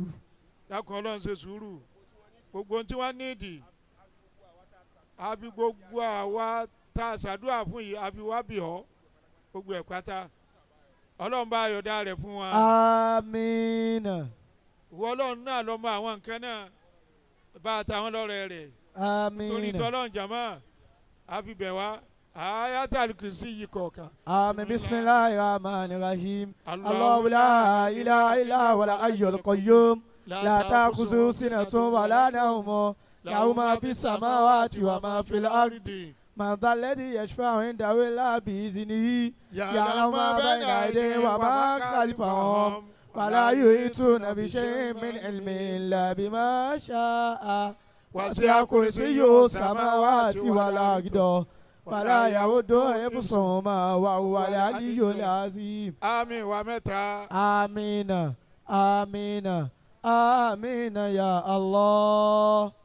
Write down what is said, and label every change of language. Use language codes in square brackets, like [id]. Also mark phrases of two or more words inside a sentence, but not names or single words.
[yo] dákun ọlọ́run ṣe sùúrù gbogbo ohun tí wọ́n nídìí àbí gbogbo àwa tá a ṣàdúrà fún yìí àbí wá bì ọ́ gbogbo ẹ̀ pátá ọlọ́run bá yọ̀dá rẹ̀ fún wa. amiina. ìwọ ọlọ́run náà lọ mọ àwọn nǹkan náà bá a ta àwọn lọ́rẹ̀ rẹ̀. amiina. torí tọ́lọ́run jàmá àfi bẹ̀ wá ayatul kursi yìí kọ̀ọ̀kan. [ar] آمين بسم الله الرحمن الرحيم الله لا إله إلا هو الحي القيوم لا تأخذه سنة ولا نوم له ما في السماوات وما في الأرض من ذا الذي يشفع عنده إلا بإذنه يعلم ما بين أيديهم وما خلفهم ولا يحيطون بشيء من علمه إلا بما شاء وسع كرسيه السماوات والأرض ولا يعود حفظهما وهو العلي العظيم. [yo] àmín wa mẹ́ta. [ar] آمين آمين آمين يا الله.